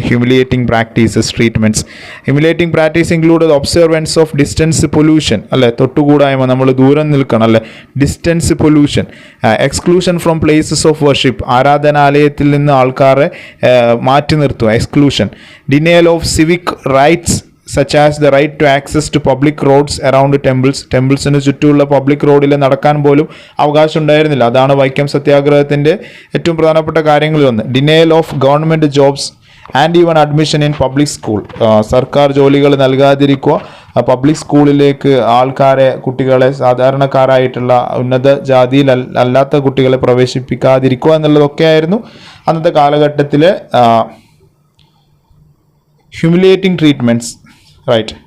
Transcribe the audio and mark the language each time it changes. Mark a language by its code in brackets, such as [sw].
[en] Humiliating practices, treatments. Humiliating practice include observance of distance pollution, അല്ലെ, [ml] തൊട്ടുകൂടായ്മ, നമ്മൾ ദൂരം നിൽക്കണം, [en] അല്ലെ, distance pollution. Exclusion from places of worship, [ml] ആരാധനാലയത്തിൽ നിന്ന് ആൾക്കാരെ മാറ്റി നിർത്തുക, [en] Exclusion. Denial of civic rights such as the right to access to public roads around temples. [ml] ടെമ്പിൾസിന് ചുറ്റുമുള്ള പബ്ലിക് റോഡിൽ നടക്കാൻ പോലും അവകാശം ഉണ്ടായിരുന്നില്ല. അതാണ് വൈക്കം സത്യാഗ്രഹത്തിൻ്റെ ഏറ്റവും പ്രധാനപ്പെട്ട കാര്യങ്ങളിലൊന്ന്. [en] Denial of government jobs and even admission in public school. [ml] സർക്കാർ ജോലികൾ നൽകാതിരിക്കുക, പബ്ലിക് സ്കൂളിലേക്ക് ആൾക്കാരെ, കുട്ടികളെ, സാധാരണക്കാരായിട്ടുള്ള ഉന്നത ജാതിയിൽ അല്ലാത്ത കുട്ടികളെ പ്രവേശിപ്പിക്കാതിരിക്കുക എന്നുള്ളതൊക്കെയായിരുന്നു അന്നത്തെ കാലഘട്ടത്തിൽ [en] humiliating treatments, right?